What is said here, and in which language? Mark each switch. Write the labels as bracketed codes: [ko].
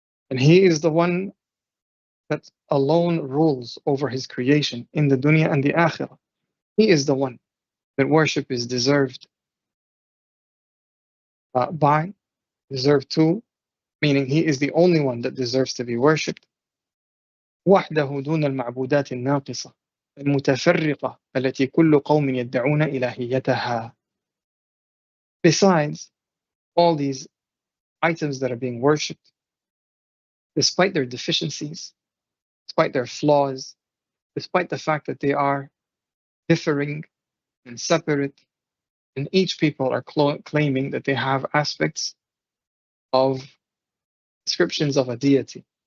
[en] And he is the one that alone rules over his creation in the dunya and the akhirah. He is the one that worship is deserved deserved to, meaning he is the only one that deserves to be worshipped. [ar] وحده دون المعبودات الناقصة المتفرقة التي كل قوم يدعون إلهيتها. [en] Besides all these items that are being worshipped, despite their deficiencies, despite their flaws, despite the fact that they are differing and separate, and each people are claiming that they have aspects of descriptions of a deity.